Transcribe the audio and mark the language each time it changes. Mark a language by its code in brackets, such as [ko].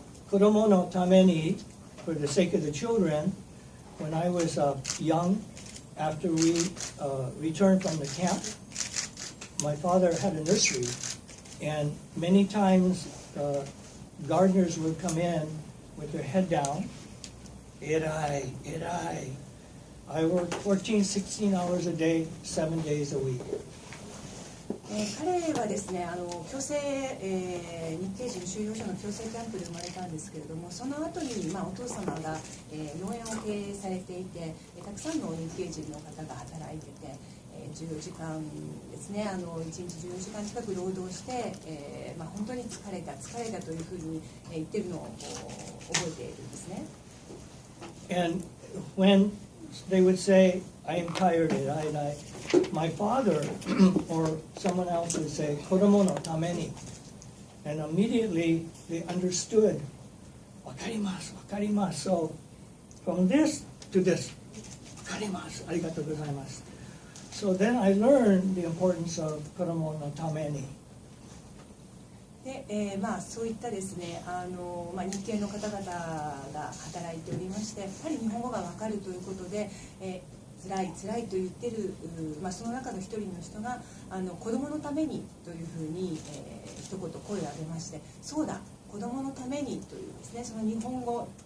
[ja] 子供のために [en] for the sake of the children, when I was young, after we returned from the camp, my father had a nursery, and many times gardeners would come in with their head down. I worked 14, 16 hours a day, 7 days a week. [ja] 彼はですね強制、日系人収容所の強制キャンプで生まれたんですけれども、その後に、お父様が、農園を経営されていて、たくさんの日系人の方が働いてて、14時間ですね1日14時間近く労働して、本当に疲れたというふうに言ってるのを覚えているんですね。 [en] And when they would say, I am tired, my father or someone else would say, [ja] 子供のために. [en] And immediately they understood, [ja] わかります。 [en] So from this to this, [ja] わかります。ありがとうございます。 [en] So then I learned the importance of [ja] 子供のために。でそういったですね日系の方々が働いておりまして、やはり日本語が分かるということで、辛いと言ってる、その中の一人の人が子供のためにというふうに、一言声を上げまして、そうだ子供のためにというですね、その日本語